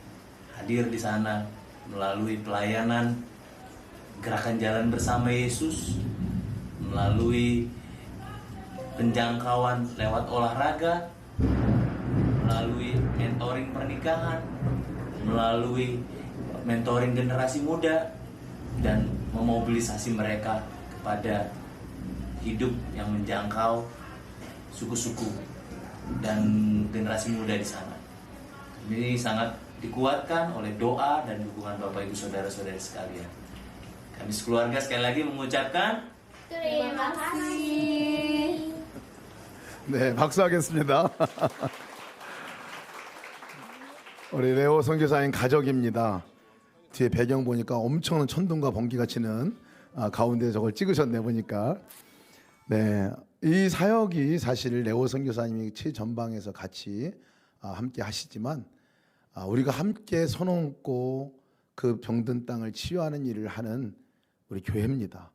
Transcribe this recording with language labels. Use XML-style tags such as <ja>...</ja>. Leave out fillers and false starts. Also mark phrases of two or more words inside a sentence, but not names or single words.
<id>Hadir di sana melalui pelayanan gerakan jalan bersama Yesus, melalui penjangkauan lewat olahraga, melalui mentoring pernikahan, melalui mentoring generasi muda, dan memobilisasi mereka kepada hidup yang menjangkau suku-suku dan generasi muda di sana. Ini sangat dikuatkan oleh doa dan dukungan Bapak Ibu Saudara-saudari sekalian. Kami sekeluarga sekali lagi mengucapkan terima kasih.</id> <ko>네, 박수하겠습니다. 우리 레오 선교사님 가족입니다. 뒤에 배경 보니까 엄청난 천둥과 번개가 치는 가운데 저걸 찍으셨네 보니까. 네, 이 사역이 사실 레오 선교사님이 최전방에서 같이 함께 하시지만 우리가 함께 손 얹고 그 병든 땅을 치유하는 일을 하는 우리 교회입니다.</ko>